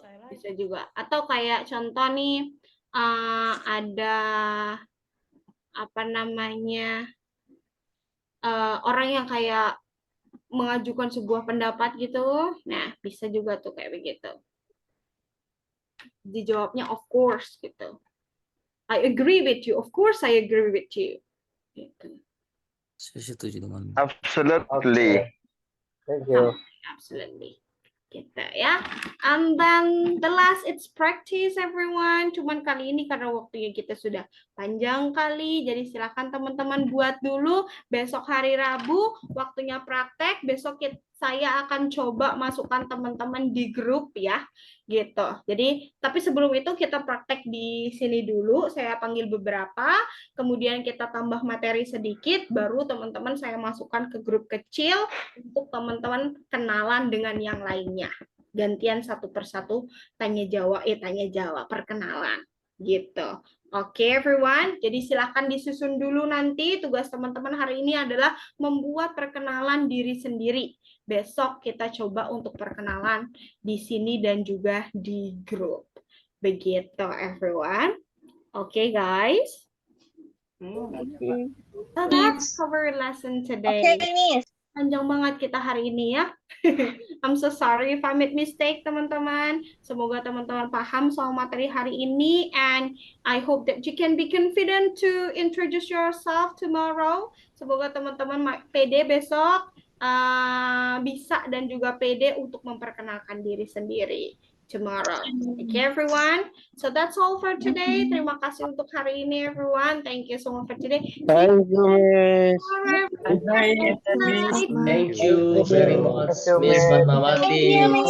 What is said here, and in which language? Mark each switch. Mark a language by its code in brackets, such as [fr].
[id] Bisa juga. Atau kayak contoh nih, ada apa namanya orang yang kayak mengajukan sebuah pendapat gitu. Nah, bisa juga tuh kayak begitu. Dijawabnya of course gitu. [en] I agree with you. Of course, I agree with you. [id] Gitu. Saya setuju dengan. [en] Absolutely. Thank you. Absolutely. Gitu ya. And then the last it's practice everyone. [id] Cuman kali ini karena waktunya kita sudah panjang kali, jadi silakan teman-teman buat dulu. Besok hari Rabu waktunya praktek. Besok saya akan coba masukkan teman-teman di grup ya, gitu. Jadi tapi sebelum itu kita praktek di sini dulu. Saya panggil beberapa, kemudian kita tambah materi sedikit, baru teman-teman saya masukkan ke grup kecil untuk teman-teman kenalan dengan yang lainnya. Gantian satu persatu tanya jawab perkenalan gitu. Oke, everyone. Jadi silakan disusun dulu nanti. Tugas teman-teman hari ini adalah membuat perkenalan diri sendiri. Besok kita coba untuk perkenalan di sini dan juga di grup. Begitu, everyone. Oke, guys. [en] So that's our lesson today. Okay, Miss. [id] Panjang banget kita hari ini ya. [en] I'm so sorry if I made mistake teman-teman. Semoga teman-teman paham soal materi hari ini and I hope that you can be confident to introduce yourself tomorrow. [id] Semoga teman-teman pede besok bisa dan juga pede untuk memperkenalkan diri sendiri tomorrow. Okay, everyone. [en] So that's all for today. Terima kasih untuk hari ini, everyone. Thank you so much for today. Thank you, Miss. Thank you very much, Miss Fatmawati.